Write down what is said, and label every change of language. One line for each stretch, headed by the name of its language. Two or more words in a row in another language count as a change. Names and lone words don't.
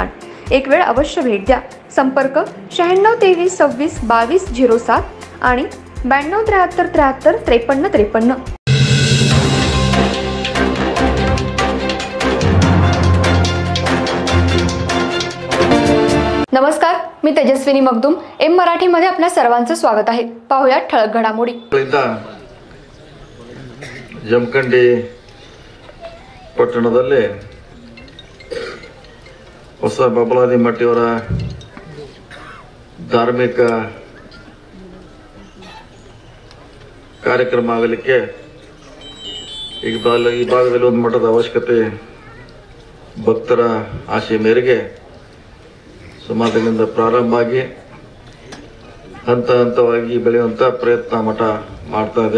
Marathi: एक वेळ अवश्य भेट द्या। संपर्क 96 23 26 22 07 आणि 92 73 73 53 53। नमस्कार, मी तेजस्विनी मगदुम। एम मराठीमध्ये आपल्या सर्वांचं स्वागत आहे। पाहूया ठळक घडामोडी।
Kannada: ಜಮಖಂಡಿ ಪಟ್ಟಣದಲ್ಲಿ ಹೊಸ ಬಬಲಾದಿ ಮಠಿಯವರ ಧಾರ್ಮಿಕ ಕಾರ್ಯಕ್ರಮ ಆಗಲಿಕ್ಕೆ ಈ ಭಾಗದಲ್ಲಿ ಒಂದು ಮಠದ ಅವಶ್ಯಕತೆ, ಭಕ್ತರ ಆಶೆ ಮೇರೆಗೆ ಸುಮಾರಿನಿಂದ ಪ್ರಾರಂಭ ಆಗಿ ಹಂತ ಹಂತವಾಗಿ ಬೆಳೆಯುವಂಥ ಪ್ರಯತ್ನ ಮಠ ಮಾಡ್ತಾ ಇದೆ।